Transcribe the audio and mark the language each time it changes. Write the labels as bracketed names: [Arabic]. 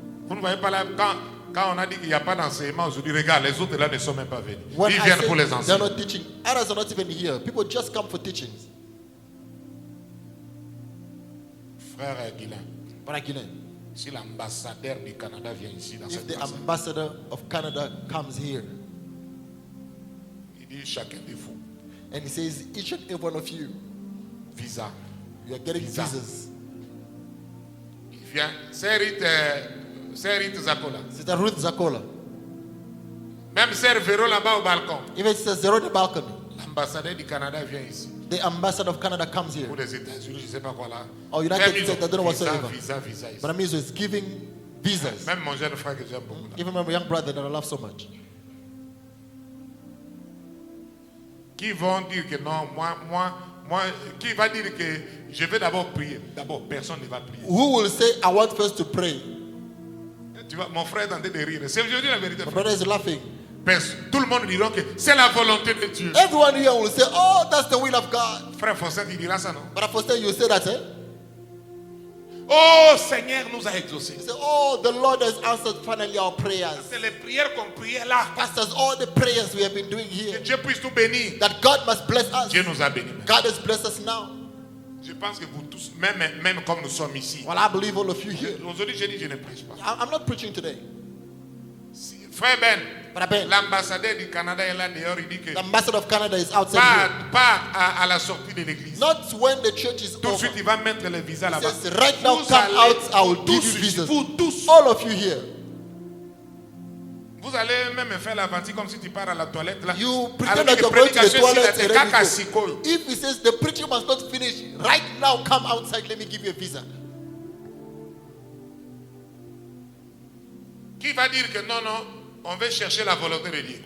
[French] Vous ne voyez pas là quand on a dit qu'il n'y a pas d'enseignement aujourd'hui, regarde, les autres là ne sont même pas venus. [English] When [French] Ils viennent pour les enseigner. [English] They're not teaching. Others are not even here. People just come for teachings. [French] Frère Guilain. [English] Brother Guilain. [French] Si l'ambassadeur du Canada vient ici dans cette [English] If the ambassador of Canada comes here, [French] il dit chacun de vous. [English] And he says, each and every one of you, [French] visa. [English] You are getting visas. [French] Il vient. C'est Ruth Zakola. C'est Ruth Zakola. Même Sœur Véro là-bas au balcon. [English] Even Sister Zero on the balcony. [French] L'ambassadeur du Canada vient ici. [English] The ambassador of Canada comes here. [French] Pour les États-Unis, je ne sais pas quoi là. [English] Or United States, I don't know whatsoever. [French] Visa. [English] But I mean, so it's giving visas. [French] Même mon jeune frère que j'aime beaucoup. [English] Even my young brother that I love so much. [French] Qui vont dire que non, moi, qui va dire que je vais d'abord prier. D'abord, personne ne va prier. [English] Who will say, I want first to pray? [French] Tu vois, mon frère est en train de rire. C'est aujourd'hui la vérité. [English] My brother is laughing. [French] Tout le monde dira que c'est la volonté de Dieu. [English] Everyone here will say, oh, that's the will of God. [French] Frère Faustin, il dira ça, non? [English] But Faustin, you say that, eh? [French] Oh, Seigneur nous a exaucés. [English] You say, oh, the Lord has answered finally our prayers. [French] C'est les prières qu'on priait là. [English] Pastors, all the prayers we have been doing here. [French] Que Dieu puisse nous bénir. [English] That God must bless us. [French] Dieu nous a bénis. [English] God has blessed us now. [French] Je pense que vous tous, même comme nous sommes ici. [English] Well, I believe all of you here. [French] Aujourd'hui, j'ai dit, je ne prêche pas. [English] I'm not preaching today. [French] Frère Ben, l'ambassadeur du Canada est là dehors, il dit que [English] the ambassador of Canada is outside here. [French] Pas à la sortie de l'église. [English] Not when the church is [French] Tout de suite, il va mettre les visas là-bas. [English] Says, right now, come out, I will give you visas. [French] Vous tous. [English] All of you here. [French] Vous allez même faire l'aventure comme si tu pars à la toilette là. [English] You pretend that you're going to the toilet and then if he says the preaching must not finish, right now come outside, let me give you a visa. [French] Qui va dire que non, non, on veut chercher la volonté de Dieu?